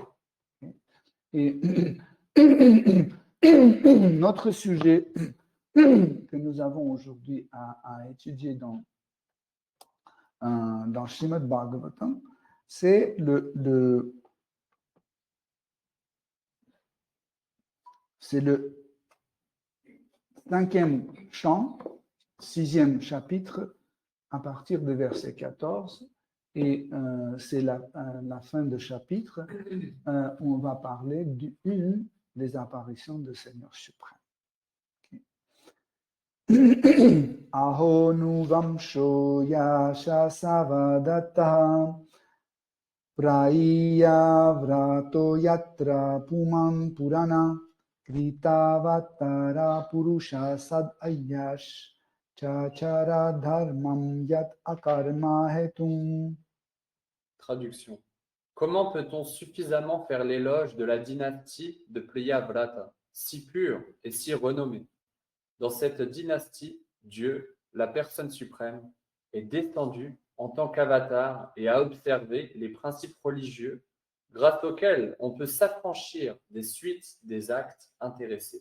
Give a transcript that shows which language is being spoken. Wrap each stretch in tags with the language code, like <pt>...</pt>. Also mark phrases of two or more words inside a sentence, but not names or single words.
<fr>Et notre sujet que nous avons aujourd'hui à étudier dans Srimad Bhagavatam, c'est le 5e chant, 6e chapitre, à partir de verset 14. Et c'est la fin de chapitre où on va parler d'une des apparitions du Seigneur suprême.</fr> <sa>अहो नु वंशो यश सवदत्त प्रैय व्रतो यत्र पुमान् पुराण कृतावतार पुरुष सद् अयश् चचार धर्मं यत् अकर्म हेतुम्.</sa> <fr>Traduction. Comment peut-on suffisamment faire l'éloge de la dynastie de Priyavrata, si pure et si renommée? Dans cette dynastie, Dieu, la personne suprême, est descendu en tant qu'avatar et a observé les principes religieux grâce auxquels on peut s'affranchir des suites des actes intéressés.</fr>